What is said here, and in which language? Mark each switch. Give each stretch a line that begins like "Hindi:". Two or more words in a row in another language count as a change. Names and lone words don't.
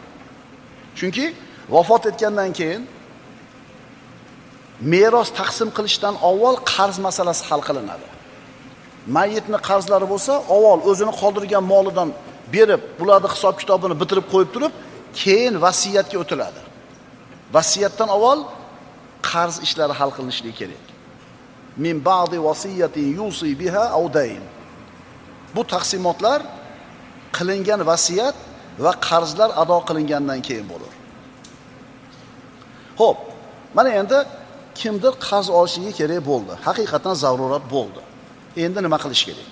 Uzbek: Chunki vafot etgandan keyin meros taqsim qilishdan avval qarz masalasi hal qilinadi. Mayyitning qarzlari bo'lsa, avval o'zini qoldirgan molidan berib, bularning hisob-kitobini bitirib qo'yib turib, keyin vasiyatga o'tiladi. Vasiyatdan avval qarz ishlari hal qilinishligi kerak.
Arabic: من بعد وصية يوصي بها أو دين.
Uzbek: Bu taqsimotlar qilingan vasiyat va qarzlar ado qilingandan keyin bo'ladi. Xo'p, mana endi kimdir qarz olishiga kerak bo'ldi. Haqiqatan zarurat bo'ldi. Endi nima qilish kerak?